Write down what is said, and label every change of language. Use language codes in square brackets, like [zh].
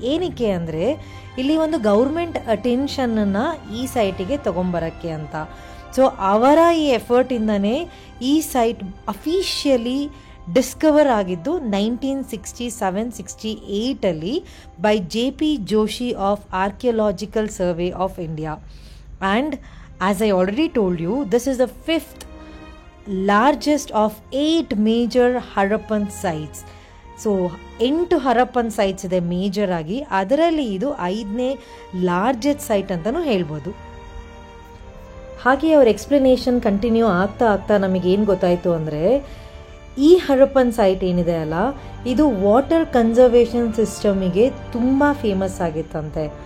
[kn] ಏನಕ್ಕೆ ಅಂದರೆ ಇಲ್ಲಿ ಒಂದು ಗೌರ್ಮೆಂಟ್ ಅಟೆನ್ಷನನ್ನು ಈ ಸೈಟಿಗೆ ತೊಗೊಂಬರೋಕ್ಕೆ ಅಂತ. ಸೊ ಅವರ ಈ ಎಫರ್ಟಿಂದನೇ ಈ ಸೈಟ್ ಅಫಿಷಿಯಲಿ ಡಿಸ್ಕವರ್ ಆಗಿದ್ದು 1967-68 [en] By JP Joshi of archaeological survey of India. And as I already told you, this is the 5th largest of 8 major Harappan sites. So 8 Harappan sites [kn] ಇದೆ ಮೇಜರ್ ಆಗಿ, ಅದರಲ್ಲಿ ಇದು 5ನೇ ಲಾರ್ಜೆಸ್ಟ್ ಸೈಟ್ ಅಂತಲೂ ಹೇಳ್ಬೋದು. ಹಾಗೆ ಅವ್ರ ಎಕ್ಸ್ಪ್ಲನೇಷನ್ ಕಂಟಿನ್ಯೂ ಆಗ್ತಾ ನಮಗೇನು ಗೊತ್ತಾಯಿತು ಅಂದರೆ, ಈ ಹರಪ್ಪನ್ ಸೈಟ್ ಏನಿದೆ ಅಲ್ಲ, ಇದು ವಾಟರ್ ಕನ್ಸರ್ವೇಷನ್ ಸಿಸ್ಟಮಿಗೆ ತುಂಬ ಫೇಮಸ್ ಆಗಿತ್ತಂತೆ.